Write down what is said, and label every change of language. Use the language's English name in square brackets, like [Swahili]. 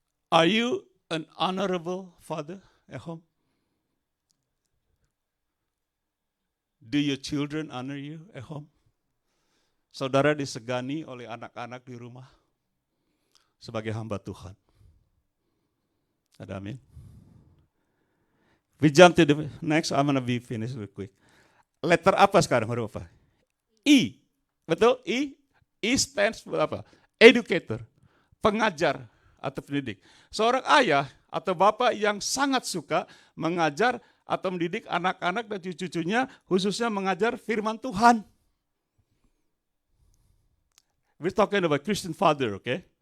[English] Are you an honorable father at home? Do your children honor you at home? [Indonesian] Saudara disegani oleh anak-anak di rumah sebagai hamba Tuhan. Ada amin? [English] We jump to the next, I'm gonna be finished real quick. [Indonesian] Letter apa sekarang, huruf apa? E. Betul? E. [English] E stands for [Indonesian] apa? Educator. Pengajar atau pendidik. Seorang ayah atau bapak yang sangat suka mengajar atau mendidik anak-anak dan cucu-cucunya, khususnya mengajar firman Tuhan. [English] We're talking about Christian father, okay?